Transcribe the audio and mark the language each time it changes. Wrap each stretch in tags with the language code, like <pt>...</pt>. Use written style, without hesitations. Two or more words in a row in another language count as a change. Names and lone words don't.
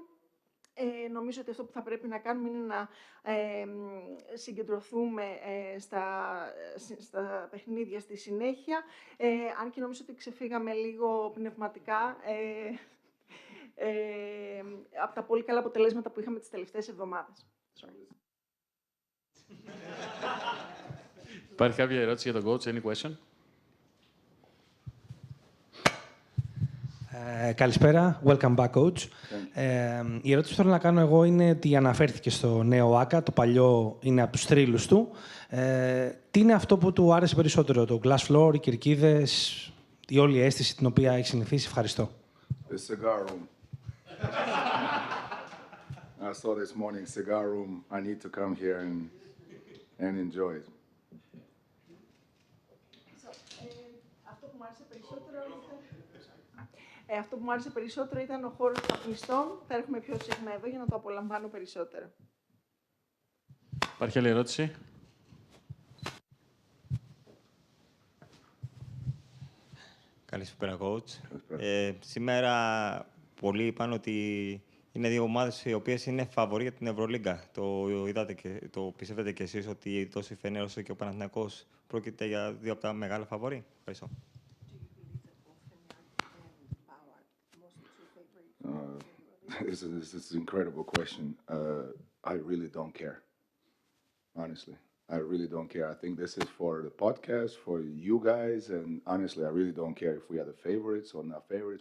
<el>Νομίζω ότι αυτό που θα πρέπει να κάνουμε είναι να συγκεντρωθούμε στα παιχνίδια στη συνέχεια, αν και νομίζω ότι ξεφύγαμε λίγο πνευματικά από τα πολύ καλά αποτελέσματα που είχαμε τις τελευταίες εβδομάδες. Υπάρχει κάποια ερώτηση για τον coach,</el> <en>any question?</en> <el>Καλησπέρα,</el> <en>welcome back coach.</en> <el>Η ερώτηση που θέλω να κάνω εγώ είναι ότι αναφέρθηκε στο νέο ΆΚΑ, το παλιό είναι από τους θρύλους του. Τι είναι αυτό που του άρεσε περισσότερο, το</el> <en>glass floor,</en> <el>οι κερκίδες, η όλη αίσθηση την οποία έχει συνηθίσει? Ευχαριστώ.</el> <en>The cigar room. I saw this morning cigar room. I need to come here and enjoy it.</en> <el>Αυτό που μου άρεσε περισσότερο ήταν ο χώρος των καπνιστών. Θα έρχομαι πιο συχνά εδώ για να το απολαμβάνω περισσότερο. Υπάρχει άλλη ερώτηση? Καλησπέρα, coach. Σήμερα πολλοί είπαν ότι είναι δύο ομάδες οι οποίες είναι φαβορί για την Ευρωλίγκα. Το είδατε και το πιστεύετε κι εσείς ότι τόσο η Φενέρ όσο και ο Παναθηναϊκός πρόκειται για δύο από τα μεγάλα φαβορί? Ευχαριστώ.</el> <en>This is an incredible question. I really don't care, honestly. I really don't care. I think this is for the podcast, for you guys, and honestly, I really don't care if we are the favorites or not favorites.</en>